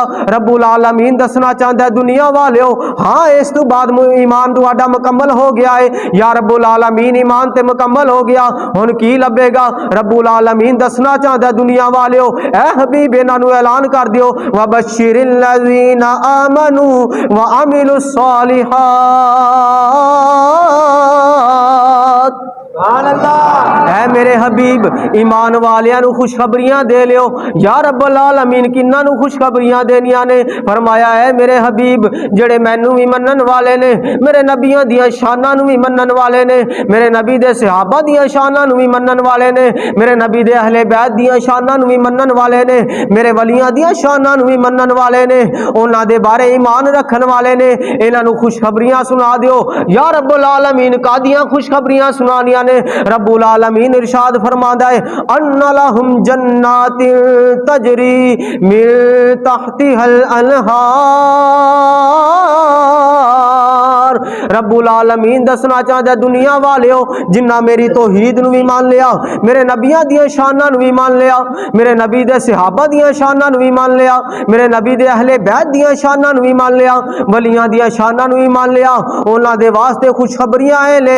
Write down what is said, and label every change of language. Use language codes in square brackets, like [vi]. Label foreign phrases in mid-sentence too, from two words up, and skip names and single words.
[pa] ਰੱਬੁਲ ਆਲਮੀਨ ਦੱਸਣਾ ਚਾਹਤਾ ਹੈ ਦੁਨੀਆ ਵਾਲਿਓ ਹਾਂ ਇਸ ਤੋ ਬਾਅਦ ਈਮਾਨ ਤੁਹਾਡਾ ਮੁਕੰਮਲ ਹੋ ਗਿਆ ਹੈ। ਯਾ ਰੱਬੁਲ ਆਲਮੀਨ ਈਮਾਨ ਤੇ ਮੁਕੰਮਲ ਹੋ ਗਿਆ ਹੁਣ ਕੀ ਲੱਭੇਗਾ? ਰੱਬੁਲ ਆਲਮੀਨ ਦੱਸਣਾ ਚਾਹਤਾ ਹੈ ਦੁਨੀਆ ਵਾਲਿਓ ਏ ਹਬੀਬ ਇਨ੍ਹਾਂ ਨੂੰ ਐਲਾਨ ਕਰ ਦਿਓ [ar] وبشر الذين آمنوا وعملوا الصالحات [pa] ਐ ਮੇਰੇ ਹਬੀਬ ਈਮਾਨ ਵਾਲਿਆਂ ਨੂੰ ਖ਼ੁਸ਼ਖ਼ਬਰੀਆਂ ਦੇ ਲਿਓ। ਯਾ ਰੱਬੁਲ ਆਲਮੀਨ ਕਿੰਨਾ ਨੂੰ ਖ਼ੁਸ਼ਖ਼ਬਰੀਆਂ ਦੇਣੀਆਂ ਨੇ? ਫ਼ਰਮਾਇਆ ਐ ਮੇਰੇ ਹਬੀਬ ਜਿਹੜੇ ਮੈਨੂੰ ਵੀ ਮੰਨਣ ਵਾਲੇ ਨੇ, ਮੇਰੇ ਨਬੀਆਂ ਦੀਆਂ ਸ਼ਾਨਾਂ ਨੂੰ ਵੀ ਮੰਨਣ ਵਾਲੇ ਨੇ, ਮੇਰੇ ਨਬੀ ਦੇ ਸਹਾਬਾ ਦੀਆਂ ਸ਼ਾਨਾਂ ਨੂੰ ਵੀ ਮੰਨਣ ਵਾਲੇ ਨੇ, ਮੇਰੇ ਨਬੀ ਦੇ ਅਹਿਲੇ ਬੈਤ ਦੀਆਂ ਸ਼ਾਨਾਂ ਨੂੰ ਵੀ ਮੰਨਣ ਵਾਲੇ ਨੇ, ਮੇਰੇ ਵਲੀਆਂ ਦੀਆਂ ਸ਼ਾਨਾਂ ਨੂੰ ਵੀ ਮੰਨਣ ਵਾਲੇ ਨੇ, ਉਨ੍ਹਾਂ ਦੇ ਬਾਰੇ ਈਮਾਨ ਰੱਖਣ ਵਾਲੇ ਨੇ। ਇਨ੍ਹਾਂ ਨੂੰ ਖ਼ੁਸ਼ਖ਼ਬਰੀਆਂ ਸੁਣਾ ਦਿਓ। ਯਾ ਰੱਬੁਲ ਆਲਮੀਨ ਕਾਹਦੀਆਂ ਖ਼ੁਸ਼ਖ਼ਬਰੀਆਂ ਸੁਣਾਉਣੀਆਂ ਨੇ? ਰੱਬੁਲ ਆਲਮੀਨ ਇਰਸ਼ਾਦ ਫ਼ਰਮਾਂਦਾ ਹੈ [ar] أن لهم جنات تجري من تحتها الأنهار. [pa] ਰੱਬੁਲ ਆਲਮੀਨ ਦੱਸਣਾ ਚਾਹਤਾ ਦੁਨੀਆ ਵਾਲਿਓ ਜਿਨ੍ਹਾਂ ਮੇਰੀ ਤੌਹੀਦ ਨੂੰ ਵੀ ਮੰਨ ਲਿਆ, ਮੇਰੇ ਨਬੀਆਂ ਦੀਆਂ ਸ਼ਾਨਾਂ ਨੂੰ ਵੀ ਮੰਨ ਲਿਆ, ਮੇਰੇ ਨਬੀ ਦੇ ਸਹਾਬਾ ਦੀਆਂ ਸ਼ਾਨਾਂ ਨੂੰ ਵੀ ਮੰਨ ਲਿਆ, ਮੇਰੇ ਨਬੀ ਦੇ ਅਹਿਲੇ ਬੈਤ ਦੀਆਂ ਸ਼ਾਨਾਂ ਨੂੰ ਵੀ ਮੰਨ ਲਿਆ, ਵਲੀਆਂ ਦੀਆਂ ਸ਼ਾਨਾਂ ਨੂੰ ਵੀ ਮੰਨ ਲਿਆ, ਉਨ੍ਹਾਂ ਦੇ ਵਾਸਤੇ ਖ਼ੁਸ਼ਖ਼ਬਰੀਆਂ ਆਏ ਨੇ।